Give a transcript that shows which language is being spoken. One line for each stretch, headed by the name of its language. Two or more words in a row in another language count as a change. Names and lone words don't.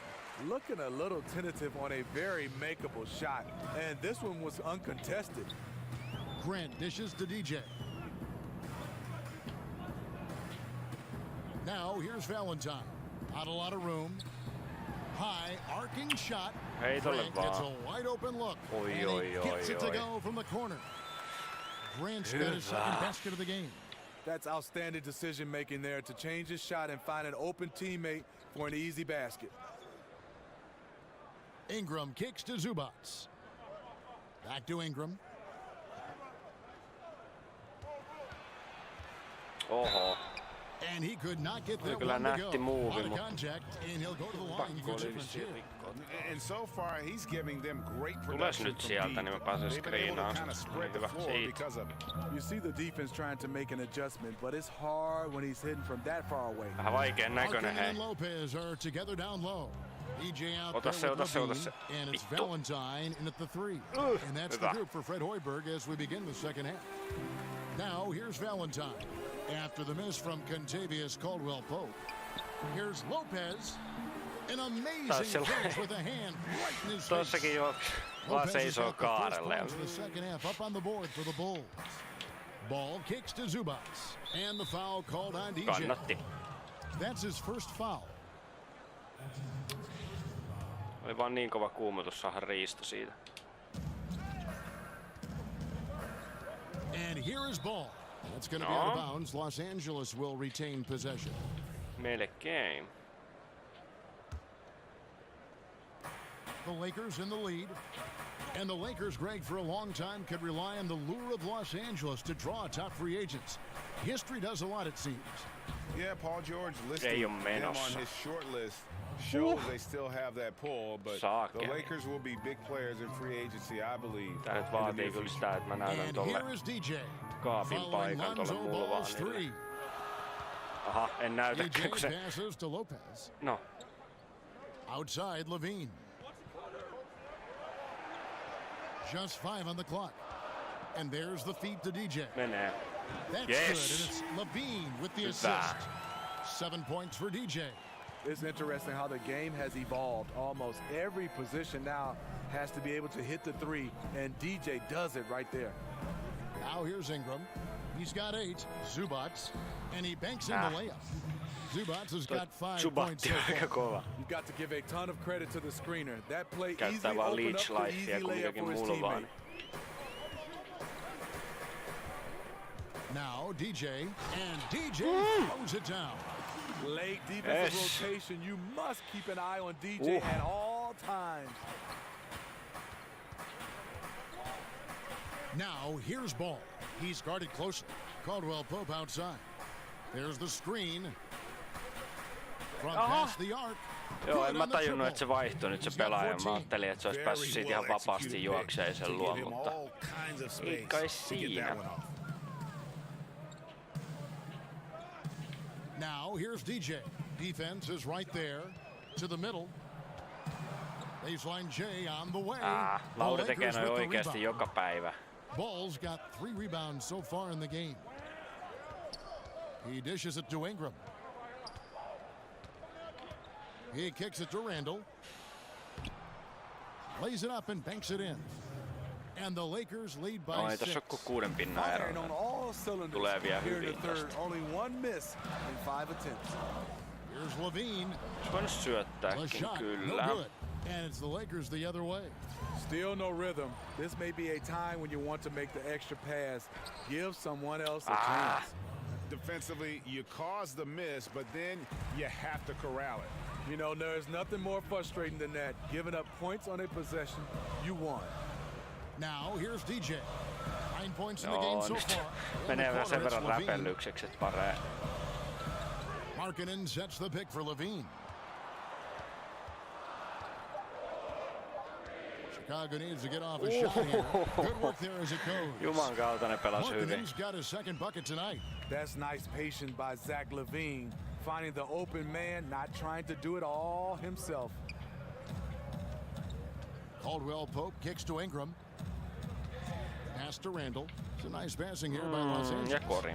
English: Looking a little tentative on a very makeable shot, and this one was uncontested. Grant dishes to DJ. Now here's Valentine. Not a lot of room. High arcing shot.
Finnish: Ei tolle
English: Grant gets
Finnish: vaan.
English: a wide open look.
Finnish: Oi,
English: and
Finnish: oi,
English: he gets
Finnish: oi,
English: it to
Finnish: oi.
English: go from the corner. Grant's got his second basket of the game. That's outstanding decision making there to change his shot and find an open teammate for an easy basket. Ingram kicks to Zubats. Back to Ingram.
Finnish: Oho.
English: And he could not get there.
Finnish: Kyllä
English: One to
Finnish: nähti
English: go.
Finnish: muuvi,
English: Out of
Finnish: mutta
English: contact, and he'll go to the line.
Finnish: pakko
English: Good
Finnish: oli
English: difference
Finnish: vissiin
English: here.
Finnish: rikkoa.
English: And so far, he's giving them great
Finnish: Tules
English: production
Finnish: nyt
English: from
Finnish: sieltä,
English: deep.
Finnish: niin mä pääsen
English: They've been able to
Finnish: screenaan.
English: kind of spread the
Finnish: Hyvä
English: floor
Finnish: siitä.
English: because of it. You see the defense trying to make an adjustment, but it's hard when he's hitting from that far away.
Finnish: Vähän vaikean näköinen,
English: Malkin
Finnish: hei.
English: and Lopez are together down low. EJ out
Finnish: Ota
English: there
Finnish: se,
English: with
Finnish: ota se, ota
English: Levine,
Finnish: se.
English: and it's
Finnish: Vittu.
English: Valentine in at the 3. And that's the
Finnish: hyvä.
English: group for Fred Hoiberg as we begin the second half. Now here's Valentine. After the miss from Contavious Caldwell Pope. Here's Lopez. An amazing finish with a hand right in his face.
Finnish: Tossakin juoksi. Vaan
English: Lopez has
Finnish: seisoo
English: got the first
Finnish: kaarelle.
English: points of the second half up on the board for the Bulls. Ball kicks to Zubats. And the foul called on DJ.
Finnish: Kannatti.
English: That's his first foul.
Finnish: Oli vaan niin kova kuumotus saada riisto siitä.
English: And here is ball. That's going to be out of bounds. Los Angeles will retain possession.
Finnish: Melkein.
English: The Lakers in the lead. And the Lakers, Greg, for a long time could rely on the lure of Los Angeles to draw top free agents. History does a lot, it seems. Yeah, Paul George listed
Finnish: Ei oo
English: them
Finnish: menossa.
English: on his short list. Shows they still have that pull, but
Finnish: Saakeli.
English: the Lakers will be big players in free agency, I believe.
Finnish: Tää nyt
English: in the
Finnish: vaatii
English: near
Finnish: kyllä
English: future.
Finnish: sitä, että mä näytän
English: And
Finnish: tolle
English: here is DJ.
Finnish: kaapin
English: Following
Finnish: paikan tolle
English: Lonzo Ball's
Finnish: mulvaanille.
English: 3.
Finnish: Aha, en näytäkään kun
English: DJ
Finnish: se...
English: passes to Lopez.
Finnish: No,
English: Outside Levine. Just 5 on the clock. And there's the feed to DJ.
Finnish: menee.
English: That's Yes. good, and it's Levine with the
Finnish: Hyvä.
English: assist. 7 points for DJ. It's interesting how the game has evolved. Almost every position now has to be able to hit the 3, and DJ does it right there. Now here's Ingram. He's got 8. Zubats. And he banks in Ah. the layup. Zubats has got 5 points
Finnish: Subatti
English: so
Finnish: on aika
English: far.
Finnish: kova.
English: You've got to give a ton of credit to the screener. That play
Finnish: Käyttää
English: easily
Finnish: vaan
English: opened up
Finnish: leech
English: the easy
Finnish: lifea kuin
English: layup
Finnish: mikäkin
English: for his
Finnish: mulvaan.
English: teammate. Now DJ. And DJ throws it down. Late defensive Yes. rotation. You must keep an eye on DJ at all times. Now here's ball. He's guarded closely. Caldwell Pope outside. There's the screen. From past the arc.
Finnish: Joo,
English: Good
Finnish: en mä
English: on the
Finnish: tajunnut,
English: triple.
Finnish: että se vaihtoi nyt se
English: He's got
Finnish: pelaaja. Mä
English: 14.
Finnish: ajattelin, että se olisi päässyt siitä ihan vapaasti juokseen sen luo, mutta ei kai siinä.
English: Now here's DJ. Defense is right there to the middle. Baseline J on the way.
Finnish: Lauri tekee noin oikeasti joka päivä.
English: Ball's got 3 rebounds so far in the game. He dishes it to Ingram. He kicks it to Randall. Lays it up and banks it in. And the Lakers lead by 6.
Finnish: Ei tässä ole kuin 6 pinnan eroa. Tulee vielä hyvin tästä.
English: Only one miss in 5 attempts. Here's Levine.
Finnish: Olisi voinut syöttääkin kyllä.
English: No good. And it's the Lakers the other way. Still no rhythm. This may be a time when you want to make the extra pass. Give someone else a chance. Defensively, you cause the miss, but then you have to corral it. You know, there's nothing more frustrating than that. Giving up points on a possession you won. Now here's DJ. 9 points in the game so far.
Finnish: Menee vielä sen verran räpellykseksi, että paree.
English: Markkanen sets the pick for Levine. Chicago needs to get off a shot here. Good work there as it goes.
Finnish: Juman kautta ne pelas hyvin.
English: Markkanen's got his second bucket tonight. That's nice patience by Zach LaVine. Finding the open man, not trying to do it all himself. Caldwell Pope kicks to Ingram. Pass to Randall. It's a nice passing here by Los Angeles.